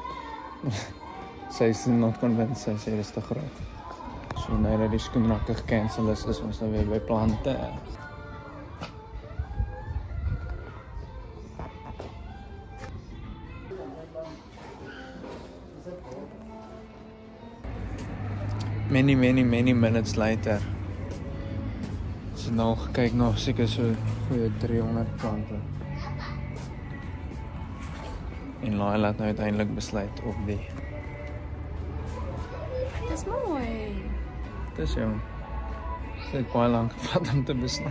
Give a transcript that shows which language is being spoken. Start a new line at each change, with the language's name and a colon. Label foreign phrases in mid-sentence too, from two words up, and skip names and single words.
English: Sy's not convinced,
Afrikaans: sy sê dis te groot. So nou dat die skoenrakke gecancel is ons nou weer by plante.
English: Many minutes later.
Afrikaans: So nou gekyk na seker so goeie 300 plante. En Laila het nou uiteindelik besluit op die. Dis mooi. Dis jou. Dit het baie lank gevat om te besluit.